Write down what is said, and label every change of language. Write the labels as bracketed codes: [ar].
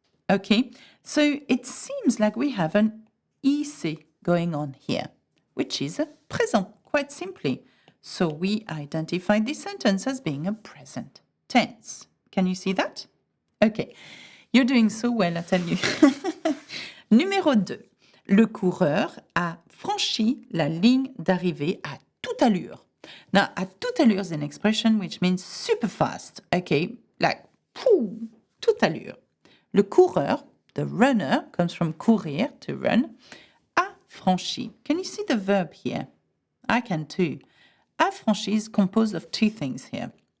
[en] Okay, so it seems like we have an IC going on here, which is a présent, quite simply. So we identify this sentence as being a present tense. Can you see that? Okay. You're doing so well, I tell you. [fr] Numéro 2. Le coureur a franchi la ligne d'arrivée à toute allure. [en] Now, at toute allure is an expression which means super fast, okay? Like, pooh, toute allure. [fr] Le coureur, [en] the runner, comes from courir, to run, a franchi. Can you see the verb here? I can too. A franchi is composed of two things here.